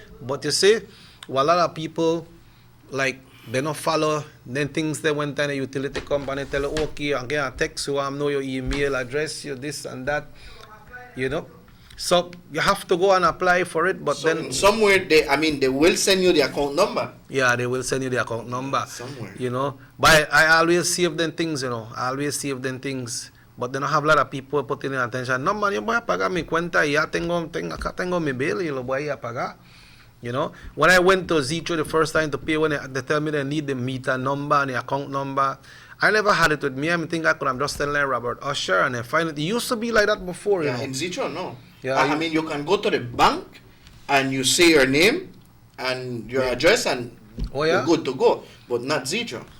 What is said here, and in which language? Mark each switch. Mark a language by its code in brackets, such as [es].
[en] But you see, well, a lot of people like they don't follow then things they went to the utility company tell you, okay, I'm gonna text you, I know your email address, your this and that, you know. So you have to go and apply for it, but then somewhere they will send you the account number. Yeah, they will send you the account number somewhere. You know, but I always save them things, you know. I always save them things, but they don't have a lot of people putting in attention. [es] No man, yo voy a pagar mi cuenta, ya acá tengo mi bill, y lo voy a pagar. [en] You know, when I went to Zicho the first time to pay, when they tell me they need the meter number and the account number, I never had it with me. I think I could have just telling Robert Usher, and then find it. It used to be like that before, you know. In Zicho, no. Yeah, I mean, you can go to the bank and you say your name and your address and you're good to go, but not Zicho.